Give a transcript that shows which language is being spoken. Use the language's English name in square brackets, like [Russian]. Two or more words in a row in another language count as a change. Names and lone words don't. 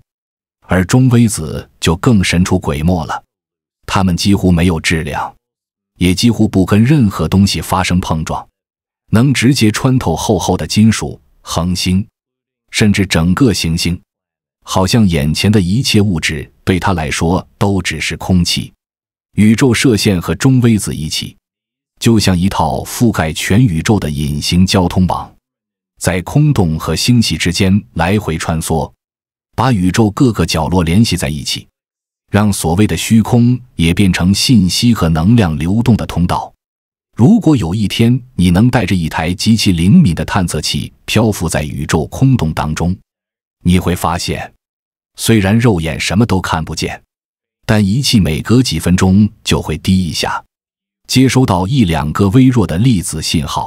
[Chinese] 而中微子就更神出鬼没了，它們几乎沒有質量，也幾乎不跟任何東西發生碰撞，能直接穿透厚厚的金屬、恆星，甚至整個行星，好像眼前的一切物質对它來說都只是空氣。宇宙射線和中微子一起，就像一套覆蓋全宇宙的隱形交通網，在空洞和星系之間來回穿梭，把宇宙各個角落聯繫在一起，讓所謂的虛空也變成信息和能量流動的通道。如果有一天你能帶着一台極其靈敏的探測器漂浮在宇宙空洞當中，你會發現，雖然肉眼什麼都看不見，但儀器每隔幾分鐘就會滴一下，接收到1、2個微弱的粒子信號。